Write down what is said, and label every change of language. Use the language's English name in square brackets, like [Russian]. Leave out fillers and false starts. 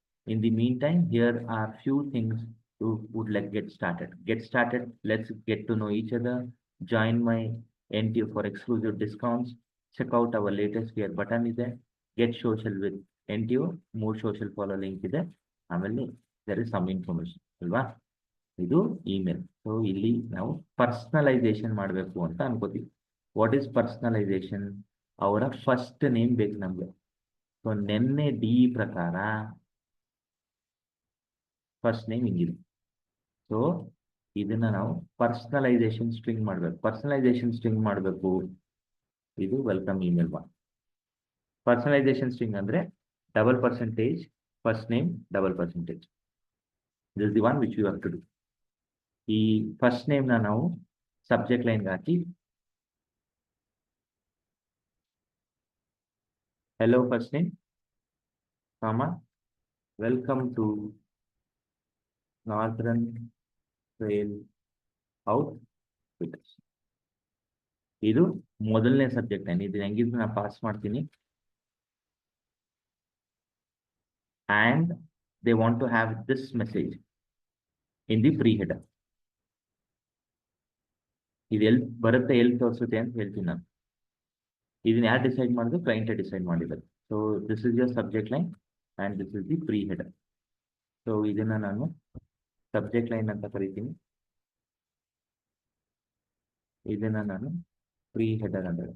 [English] In the meantime, here are few things you would like get started. Let's get to know each other. Join my NTO for exclusive discounts. Check out our latest gear button is there. Get social with NTO, more social follow link ಇದೆ. ಆಮೇಲೆ there is some information ಅಲ್ವಾ? [Kannada] ಇದು email. So ಇಲ್ಲಿ ನಾವು ಪರ್ಸ್ನಲೈಸೇಷನ್ ಮಾಡಬೇಕು ಅಂತ ಅನ್ಕೋತೀವಿ. [English] What is personalisation? [Kannada] ಅವರ first name ಬೇಕು ನಮಗೆ. ಸೊ ನೆನ್ನೆ ಡಿ ಪ್ರಕಾರ ಫಸ್ಟ್ ನೇಮ್ ಹಿಂಗಿದೆ. ಸೊ ಇದನ್ನ ನಾವು ಪರ್ಸ್ನಲೈಸೇಷನ್ ಸ್ಟ್ರಿಂಗ್ ಮಾಡಬೇಕು. ಪರ್ಸ್ನಲೈಸೇಷನ್ ಸ್ಟ್ರಿಂಗ್ ಮಾಡಬೇಕು. ಇದು ವೆಲ್ಕಮ್ ಇಮೇಲ್ 1. ಪರ್ಸನಲೈಸೇಷನ್ ಸ್ಟ್ರಿಂಗ್ ಅಂದರೆ $% first name $%. [English] This is the one which you have to do. [Kannada] ಈ ಫಸ್ಟ್ ನೇಮ್ನ ನಾವು ಸಬ್ಜೆಕ್ಟ್ ಲೈನ್ಗೆ ಹಾಕಿ, [English] Hello first name, welcome to Northern Trail Outfitters. [Kannada] ಇದು ಮೊದಲನೇ ಸಬ್ಜೆಕ್ಟ್ ಲೈನ್. ಇದು ಹೆಂಗಿದ್ರು ನಾನು ಪಾಸ್ ಮಾಡ್ತೀನಿ. [English] and they want to have this message in the pre-header. [Kannada] ಇದು ಎಲ್ಲಿ ಬರುತ್ತೆ, ಎಲ್ಲಿ ತೋರಿಸುತ್ತೆ ಅಂತ ಹೇಳ್ತೀನಿ ನಾನು. ಇದನ್ನ ಯಾರು ಡಿಸೈಡ್ ಮಾಡಿದ್ರು? ಕ್ಲೈಂಟೇ ಡಿಸೈಡ್ ಮಾಡಿದ್ದಾರೆ. [English] So this is your subject line and this is the preheader. [Kannada] So ಇದನ್ನ ನಾನು ಸಬ್ಜೆಕ್ಟ್ ಲೈನ್ ಅಂತ ಕರಿತೀನಿ, ಇದನ್ನ ನಾನು ಪ್ರೀ ಹೆಡರ್ ಅಂತ.